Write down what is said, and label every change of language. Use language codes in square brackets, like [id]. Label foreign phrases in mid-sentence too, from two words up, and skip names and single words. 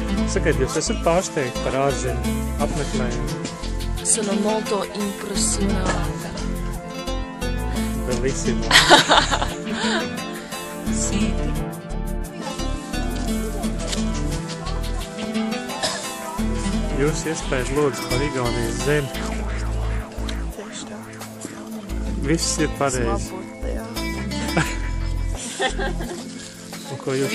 [lv] Sakiet, jūs esat pārsteigti par ārzemju apmeklējumu? [it] Sono molto impressionata. Bellissimo. Sì. [lv] Jūs iespējas lūdzu par Igaunijas zemi. Tieši tā. Viss ir pareizi. Un ko jūs